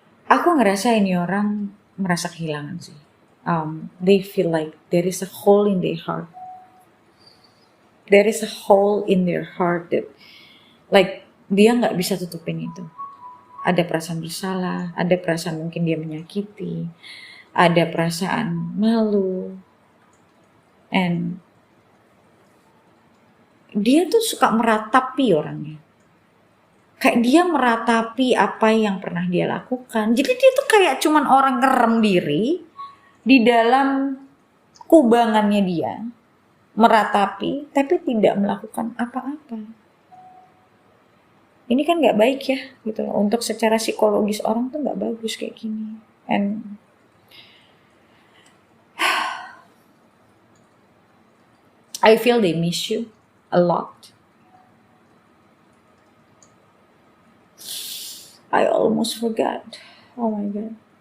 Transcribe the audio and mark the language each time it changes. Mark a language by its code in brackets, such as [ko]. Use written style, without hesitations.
[id] Aku ngerasa ini orang merasa kehilangan sih. [en] They feel like there is a hole in their heart. There is a hole in their heart that, like, [id] dia nggak bisa tutupin itu. Ada perasaan bersalah, ada perasaan mungkin dia menyakiti, ada perasaan malu, And dia tuh suka meratapi orangnya. Kayak dia meratapi apa yang pernah dia lakukan. Jadi dia tuh kayak cuman orang ngerem diri di dalam kubangannya dia, meratapi tapi tidak melakukan apa-apa. Ini kan nggak baik ya, gitu loh. Untuk secara psikologis orang tuh nggak bagus kayak gini. [en] And I feel they miss you a lot. I almost forgot. Oh my god.